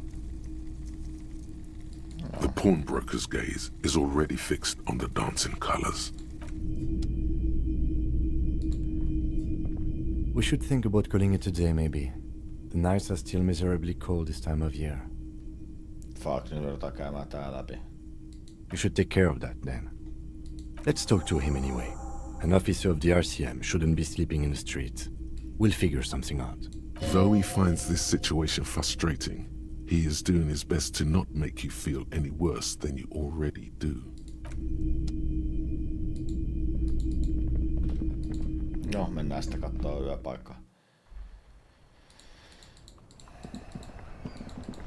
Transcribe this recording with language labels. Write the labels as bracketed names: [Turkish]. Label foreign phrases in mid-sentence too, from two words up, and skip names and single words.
[English] The pawnbroker's gaze is already fixed on the dancing colours. We should think about calling it a day, maybe. The nights are still miserably cold this time of year. Fuck, [Finnish] nyt joudutaan käymään tää läpi. [English] You should take care of that, then. Let's talk to him anyway. An officer of the RCM shouldn't be sleeping in the street. We'll figure something out. Though he finds this situation frustrating, he is doing his best to not make you feel any worse than you already do. [Finnish] No, mennään sitä kattoo yöpaikkaa.